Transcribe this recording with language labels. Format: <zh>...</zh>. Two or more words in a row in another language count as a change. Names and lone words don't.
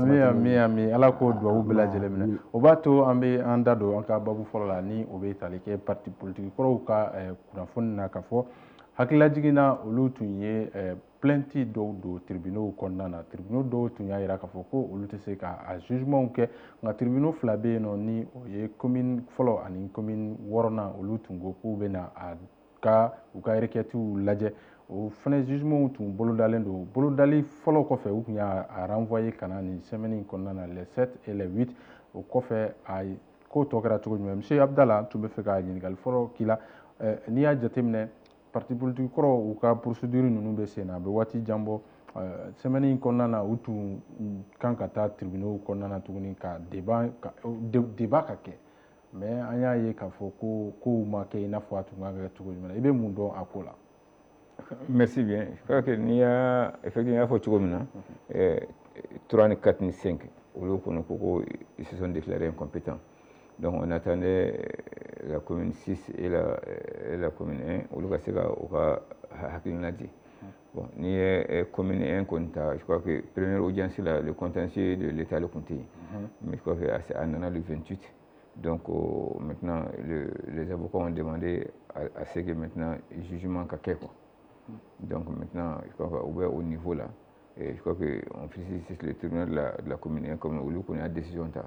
<bm>ami ala k'o dugawu bɛɛ lajɛlen minɛ o b'a to an bɛ an da don an ka babu fɔlɔ la ni o bɛ tali kɛ</bm> <fr>parti politique</fr> <bm>kɔrɔw ka kunnafoni na ka fɔ hakililajiginna olu tun ye plainte dɔw don tribunaux kɔnɔna na tribunaux dɔw tun y'a jira k'a fɔ ko olu tɛ se ka jugement kɛ nka tribunaux fila bɛ yen nɔ ni o ye commune fɔlɔ ani commune 6nan olu tun ko k'u bɛna u ka requêtes lajɛ o fana jugement tun bolodalen don bolodali fɔlɔ kɔfɛ u tun y'a renvoyer ka na nin semaine in kɔnɔna na</bm> <fr>les 7 et les 8</fr> <bm>o kɔfɛ a ko tɔ kɛra cogo jumɛn monsieur Abdala tun bɛ fɛ ka ɲininkali fɔlɔ k'i la n'i y'a jateminɛ</bm> <fr>parti politique</fr> <bm>kɔrɔ u ka procédure ninnu bɛ sen na a bɛ waati jan bɔ semaine in kɔnɔna na u tun kan ka taa tribunaux kɔnɔna na tuguni ka débat ka kɛ mais an y'a ye k'a fɔ ko kow ma kɛ i n'a fɔ a tun kan ka kɛ cogo jumɛn na i bɛ mun dɔn a ko la</bm> <fr>merci bien je crois que</fr> <bm>n'i y'a effectivement fɔ cogo min na 3 ni 4 ni 5 olu kɔni ko</bm> <fr>ils se sont déclarés incompétents. Donc on attendait la commune 6 et la commune 1,</fr> <bm>olu ka se ka o ka hakilina di. Bon, ni commune 1 kɔni ta,</bm> <fr>je crois que première audience là, le contentieux de l'État le compte. Mais je crois que c'est en allant le 28. Donc maintenant, les avocats ont demandé à ce que maintenant le jugement ka quoi. Donc maintenant, je crois qu'au niveau là, et je crois qu'on félicite le tribunal de la commune 1 comme olu connaît la décision ta.</fr>